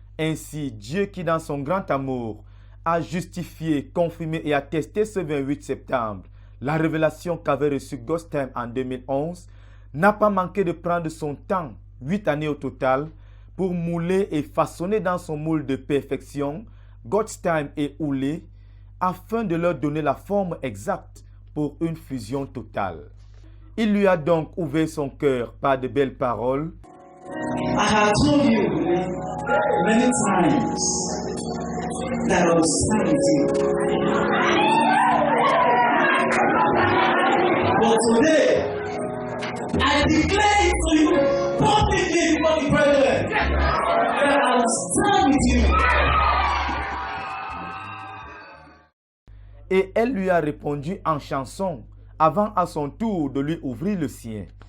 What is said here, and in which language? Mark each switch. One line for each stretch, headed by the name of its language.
French: Ainsi, Dieu qui dans son grand amour a justifié, confirmé et attesté ce 28 septembre la révélation qu'avait reçue God's Time en 2011, n'a pas manqué de prendre son temps, 8 années au total, pour mouler et façonner dans son moule de perfection God's Time et Oulé, afin de leur donner la forme exacte pour une fusion totale. Il lui a donc ouvert son cœur par de belles paroles.
English: I have told you many times that I will stand with you. But today, I declare it to you publicly before the president that I will stand with you.
French: Et elle lui a répondu en chanson, avant à son tour de lui ouvrir le sien.